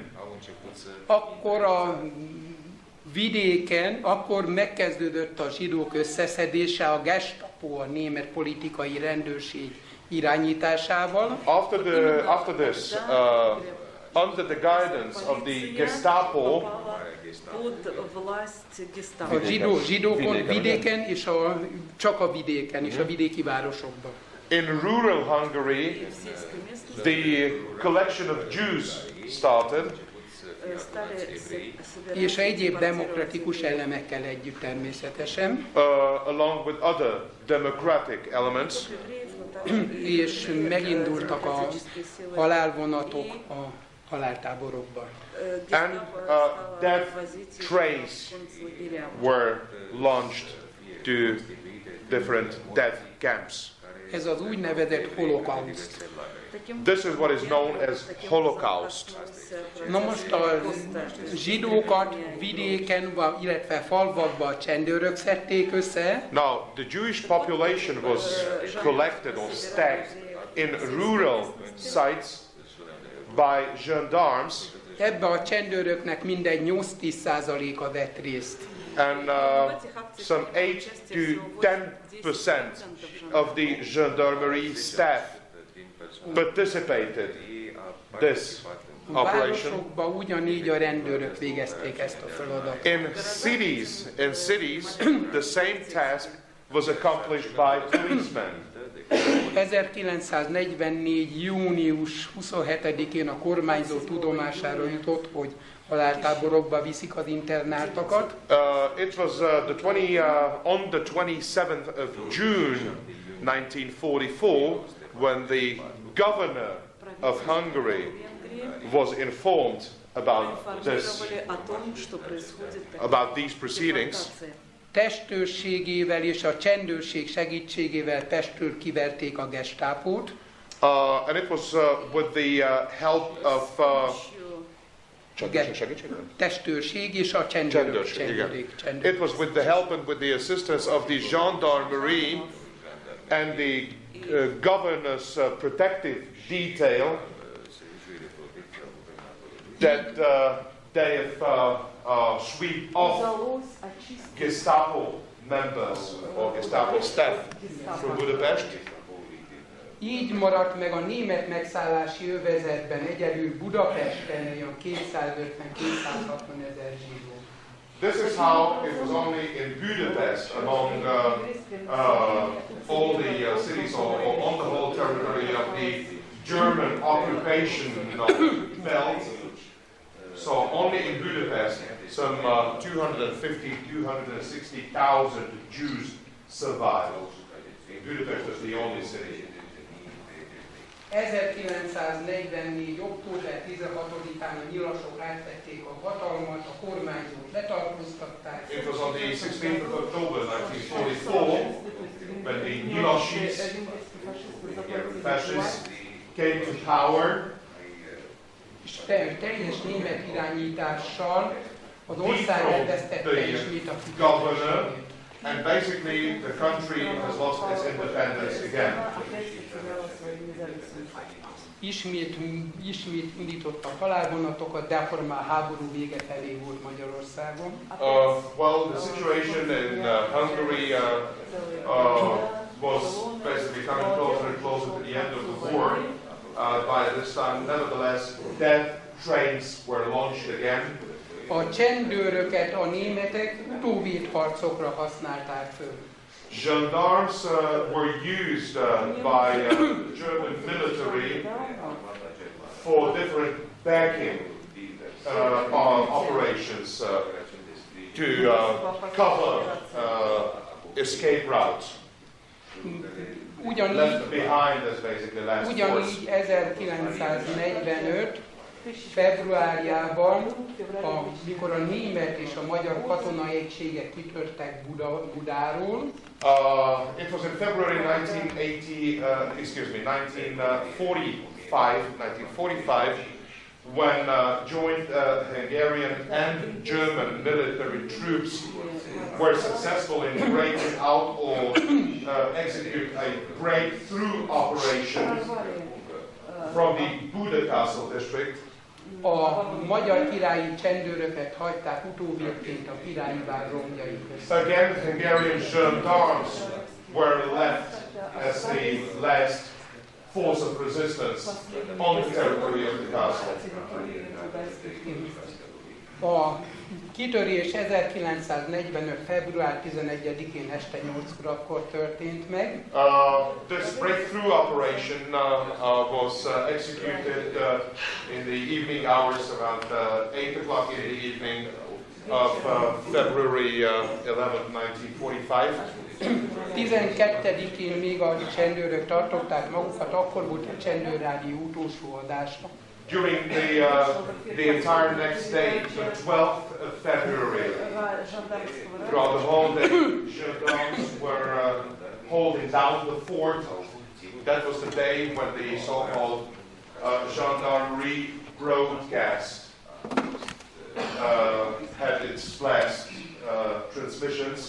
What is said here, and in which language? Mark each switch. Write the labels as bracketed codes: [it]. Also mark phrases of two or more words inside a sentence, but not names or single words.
[hu] Akkor a vidéken, akkor megkezdődött a zsidók összeszedése, a Gestapo, a német politikai rendőrség irányításával. [en] After this, under the guidance of the Gestapo, [hu] a zsidókon vidéken, és csak a vidéken, és a vidéki városokban. [en] In rural Hungary, the collection of Jews started. [hu] És egyéb demokratikus elemekkel együtt természetesen. [en] Along with other democratic elements. [hu] És megindultak a halálvonatok a haláltáborokban. [en] And death trains were launched to different death camps. [hu] Ez az úgynevezett holokauszt. [en] This is what is known as Holocaust. [hu] Na most a zsidókat vidéken, illetve falvakban csendőrök szedték össze. [en] Now, the Jewish population was collected or stacked in rural sites by gendarmes. [hu] Ebbe a csendőröknek mindegy 8-10%-a vett részt. [en] And some 8 to 10% of the gendarmerie staff participated this [hu] A [en] operation. [hu] városokban ugyanígy a rendőrök végezték ezt a feladatot. [en] In cities, the same task was accomplished by policemen. [hu] 1944. június 27-én a kormányzó tudomására jutott, hogy haláltáborokba viszik az internáltakat. [en] It was on the 27th of June 1944 when the governor of Hungary was informed about these proceedings. [hu] Testőrségével és a csendőrség segítségével Pestről kiverték a gestápót. [en] And it was with the help of [hu] testőrség és a csendőrök. [en] It was with the help and with the assistance of the gendarmerie and the governor's protective detail that they have sweep off Gestapo members or Gestapo staff from Budapest. [hu] Így maradt meg a német megszállási övezetben egyedül Budapesten olyan 250-260 ezer zsidó. [en] This is how it was only in Budapest among all the cities or on the whole territory of the German occupation belt. So only in Budapest some 250,000-260,000 Jews survived. Budapest was the only city. [hu] 1944. október 16-án a nyilasok átvették a hatalmat, a kormányzót letartóztatták. [en] It was on the 16th of October 1944 when the Nyilasis fascists came to power. [hu] És teljes német irányítással az ország elvesztette ismét a függetlenségét. [en] And basically the country has lost its independence again. [hu] Ismét indítottak halálvonatokat, de akkor már háború vége felé volt Magyarországon. [en] Well, the situation in Hungary was basically coming closer and closer to the end of the war. By this time, nevertheless, death trains were launched again. [hu] A csendőröket a németek utóvédharcokra használták föl. [en] Gendarmes were used by the German military for different backing operations to cover escape routes. Left behind as basically last force. [hu] Ugyanígy 1945. februárjában, amikor a német és a magyar katonai egységek kitörtek Budáról. [en] It was in February 1945, when joint Hungarian and German military troops were successful in breaking out or execute a breakthrough operation from the Buda Castle district. [hu] A magyar királyi csendőröket hagyták utóvédként a királyi vár romjai között. [en] Again, Hungarian gendarmes were left as the last force of resistance on the territory of the castle. [hu] A kitörés 1945. február 11-én este 8 órakor történt meg. [en] This breakthrough operation was executed in the evening hours, around 8 o'clock in the evening of February 11, 1945. [hu] 12-én még a csendőrök tartották magukat, akkor volt a csendőrrádió utolsó adása. [en] During the entire next day, the 12th of February, throughout the whole day, gendarmes were holding down the fort. That was the day when the so-called gendarmerie broadcast had its last transmissions.